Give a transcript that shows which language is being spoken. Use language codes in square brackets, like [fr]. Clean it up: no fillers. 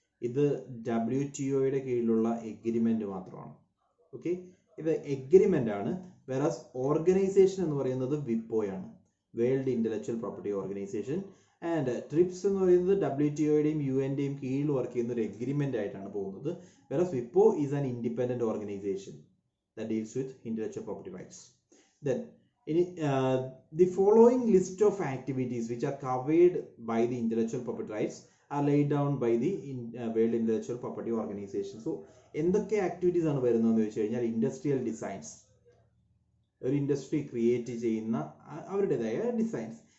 [ml] ഇത് WTOയുടെ കീഴിലുള്ള എഗ്രിമെന്റ് മാത്രമാണ്. ഓക്കെ, ഇത് എഗ്രിമെന്റ് ആണ്. വേറാസ് ഓർഗനൈസേഷൻ എന്ന് പറയുന്നത് WIPO ആണ്, world intellectual property organisation. And TRIPS എന്ന് പറയുന്നത് WTOയുടെയും UNന്റെയും കീഴിൽ വർക്ക് ചെയ്യുന്ന ഒരു എഗ്രിമെന്റ് ആയിട്ടാണ് പോകുന്നത്. [en] വേറെ WIPO is an independent organisation that deals with intellectual property rights. Then the following list of activities which are covered by the intellectual property rights are laid down by the World Intellectual Property Organization. So [ml] എന്തൊക്കെ activities ആണ് വരുന്നതെന്ന് വെച്ച് കഴിഞ്ഞാൽ industrial designs, ഒരു industry create ചെയ്യുന്ന അവരുടേതായ designs.